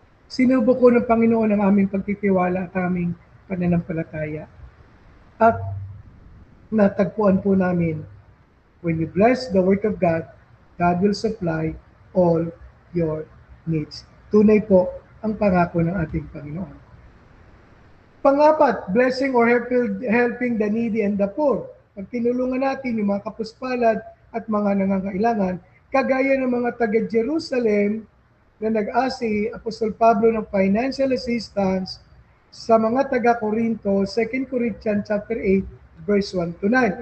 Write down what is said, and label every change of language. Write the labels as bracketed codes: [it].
[tl] Sinubok ko ng Panginoon ang aming pagtitiwala at aming pananampalataya. At natagpuan po namin, [en] when you bless the work of God, God will supply all your needs. [tl] Tunay po ang pangako ng ating Panginoon. [en] Pangapat, blessing or helping the needy and the poor. [tl] Pag tinulungan natin yung mga kapuspalad at mga nangangailangan, kagaya ng mga taga-Jerusalem na nag-asi Apostol Pablo ng [en] financial assistance [tl] sa mga taga-Corinto, 2 Corinthians chapter 8, verse 1 to 9.